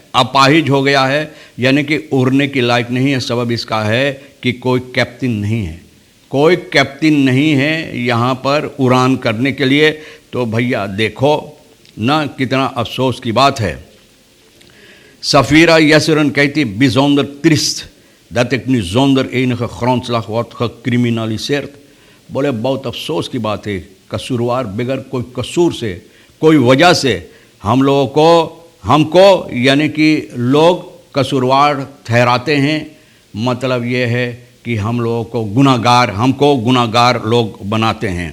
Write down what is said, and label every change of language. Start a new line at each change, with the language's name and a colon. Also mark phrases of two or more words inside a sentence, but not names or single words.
Hindi: अपाहिज हो गया है यानी कि उड़ने की लायक नहीं है। सबब इसका है कि कोई कैप्टन नहीं है, कोई कैप्टन नहीं है यहाँ पर उड़ान करने के लिए। तो भैया देखो ना, कितना अफसोस की बात है।
Dutch: सफ़ीरा यसरन कहती bijzonder triest dat ik nu zonder enige grondslag word gecriminaliseerd।
Hindi: बोले बहुत अफसोस की बात है, कसूरवार बगैर कोई कसूर से, कोई वजह से हमको यानी कि लोग कसूरवार ठहराते हैं। मतलब ये है कि हमको गुनाहगार लोग बनाते हैं।